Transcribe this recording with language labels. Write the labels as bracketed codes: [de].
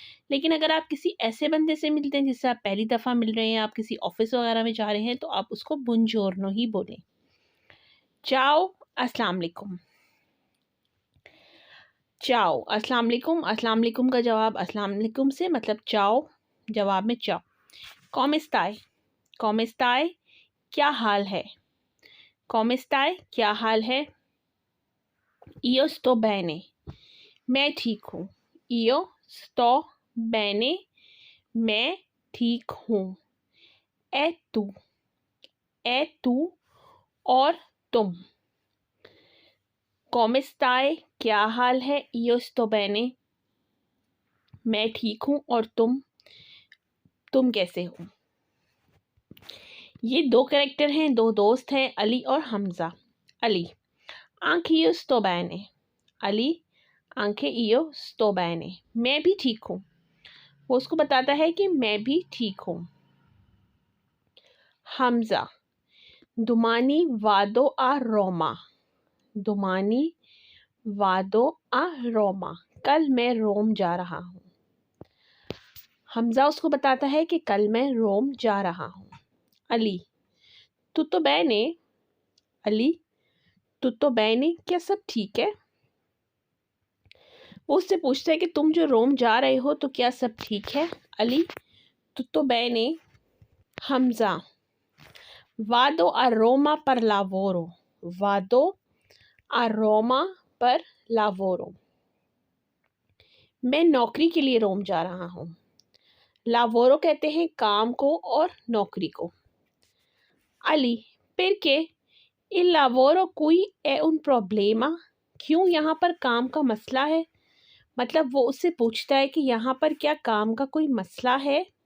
[hi] लेकिन अगर आप किसी ऐसे बंदे से मिलते हैं जिससे आप पहली दफ़ा मिल रहे हैं, आप किसी ऑफ़िस वगैरह में जा रहे हैं, तो आप उसको बुongiorno ही बोलें। चाओ, अस्सलाम वालेकुम। चाओ, अस्सलाम वालेकुम। अस्सलाम वालेकुम का जवाब अस्सलाम वालेकुम से, मतलब चाओ जवाब में चाओ। [it] come stai, come stai, [hi] क्या हाल है। [it] come stai, [hi] क्या हाल है। [it] io sto bene, [hi] मैं ठीक हूँ। [it] io sto bene, [hi] मैं ठीक हूँ। [it] e tu, [hi] और तुम। [it] come stai, [hi] क्या हाल है। [it] io sto bene, [hi] मैं ठीक हूँ, और तुम कैसे हो। ये दो कैरेक्टर हैं, दो दोस्त हैं, अली और Hamza. Ali, [it] anch'io sto bene, [hi] Ali, anch'io sto bene, मैं भी ठीक हूँ। वो उसको बताता है कि मैं भी ठीक हूँ। [it] हमजा, domani vado a Roma, domani vado a Roma, [hi] कल मैं रोम जा रहा हूँ। हमजा उसको बताता है कि कल मैं रोम जा रहा हूँ। Ali, [it] tutto bene, [hi] Ali, tutto bene, क्या सब ठीक है। वो उससे पूछता है कि तुम जो रोम जा रहे हो तो क्या सब ठीक है। [it] अली, tutto bene। हमजा, vado a Roma per lavoro, vado a Roma per lavoro, [hi] मैं नौकरी के लिए रोम जा रहा हूँ। लावोरो कहते हैं काम को और नौकरी को। Ali, [it] perché il lavoro qui è un problema, [hi] क्यों यहाँ पर काम का मसला है। मतलब वो उससे पूछता है कि यहाँ पर क्या काम का कोई मसला है।